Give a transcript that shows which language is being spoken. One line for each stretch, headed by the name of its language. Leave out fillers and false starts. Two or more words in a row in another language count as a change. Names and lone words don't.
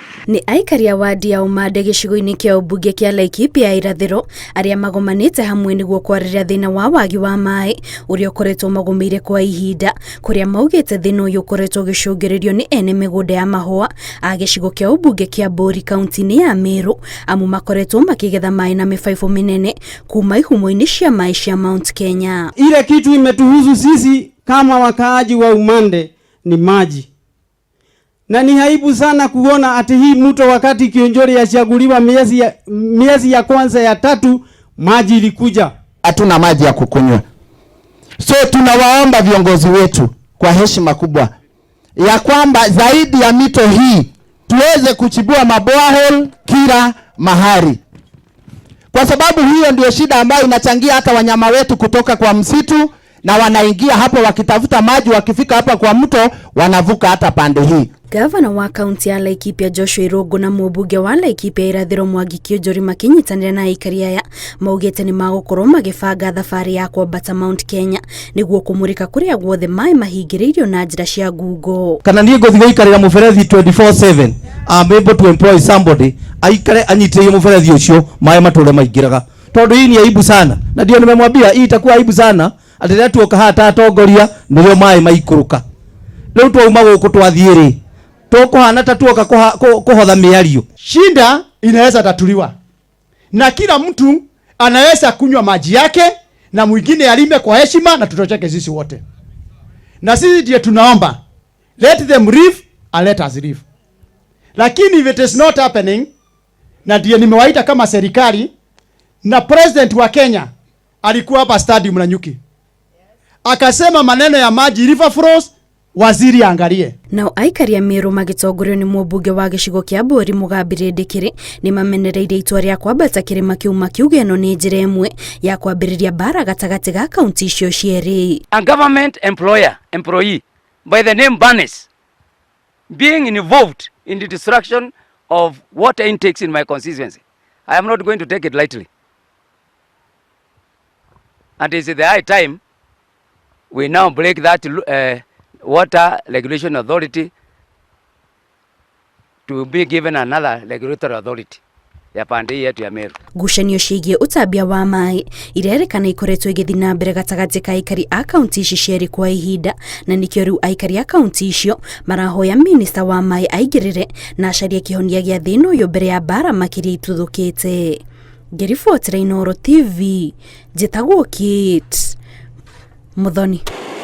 Kikuyu: Ni aikari a wadi ya Umande gĩcigo-inĩ kĩa ũmbunge kĩa Laikipia irathĩro arĩa magomanĩte hamwe nĩguo kwarĩrĩria thĩna wa wagi wa maaĩ ũrĩa ũkoretwo magũmĩire kwa ihinda, kũrĩa maugĩte thĩna ũyũ ũkoretwo ũgĩcũngĩrĩrio nĩ ene mĩgũnda ya mahũa a gĩcigo kĩa ũmbunge kĩa Mbũri kauntĩ-inĩ ya Meru, amu makoretwo makĩgetha maaĩ na mĩbaibũ mĩnene kuma ihumo-inĩ cia maaĩ cia Mount Kenya.
Swahili: Ile kitu imetuhusu sisi kama wakaaji wa Umande ni maji. Na ni aibu sana kuona ati hii mto wakati Kionjori yachaguliwa miezi ya kwanza ya 3 maji ilikuja. Hatuna maji ya kukunywa. So tunawaomba viongozi wetu kwa heshima kubwa ya kwamba zaidi ya mito hii tuweze kuchibua maborehole kila mahali. Kwa sababu hiyo ndio shida ambayo inachangia hata wanyama wetu kutoka kwa msitu na wanaingia hapo wakitafuta maji, wakifika hapa kwa mto wanavuka hata pande hii.
Kikuyu: Gavana wa kaunti ya Laikipia Joshua Irogo na mũmbunge wa Laikipia irathĩro Mwangi Kĩonjori makinyitanĩra na aikari aya maugĩte nĩ magũkorwo magĩbanga thabarĩ ya kwambata Mount Kenya nĩguo kũmũrĩka kũrĩa guothe maaĩ mahingĩrĩirio na njĩra cia ngungo. Kana niĩ ngũthiĩ gũikarĩra mũberethi 24/7
English: I'm able to employ somebody
Kikuyu: aikare anyitĩrĩrie mũberethi ũcio maaĩ matũre maingĩraga, tondũ
Swahili: hii ni aibu sana, na ndio nimemwambia hii itakuwa aibu sana
Kikuyu: atĩ rĩrĩa tuoka hata atongoria nĩrĩo maaĩ maikũrũka. Rĩu twauma gũkũ twathiĩ tukohana tatuoka kuhodha miario.
Swahili: Shida inaweza tatuliwa na kila mtu anaweza kunywa maji yake na mwingine alime kwa heshima na tutocheke sisi wote. Na sisi ndiye tunaomba
English: let them live and let us live. Lakini if it is not happening,
Swahili: na ndiye nimewaita kama serikali, na president wa Kenya alikuwa hapa stadium na Nyuki akasema maneno ya maji
English: river flows
Swahili: waziri angalie.
Kikuyu: Nao aikari a Meru magĩtongorio nĩ mũmbunge wa gĩcigo kĩa Mbũri Mũgambĩrĩ Ndĩkĩrĩ nĩ mamenereire itua rĩa kwambata kĩrĩma kĩu makiuga ĩno nĩ njĩra ĩmwe ya kwambĩrĩria mbara gatagatĩ ga kaunti icio cierĩ.
English: A government employee by the name Barnes being involved in the destruction of water intakes in my constituency, I am not going to take it lightly. And it is the high time we now break that Water Regulation Authority to be given another regulatory authority
Swahili: ya pande yetu ya Meru.
Kikuyu: Ngucanio ciĩgiĩ ũtambia wa maaĩ irerĩkana ikoretwo igĩthiĩ na mbere gatagatĩ ka aikari a kaunti ici cierĩ kwa ihinda, na nĩkĩo rĩu aikari a kaunti icio marahoya minista wa maaĩ aingĩrĩre na acarie kĩhonia gĩa thĩna ũyũ mbere ya mbara makĩria ituthũkĩte. Ngĩribotera Inooro TV, njĩtagwo Kate Muthoni.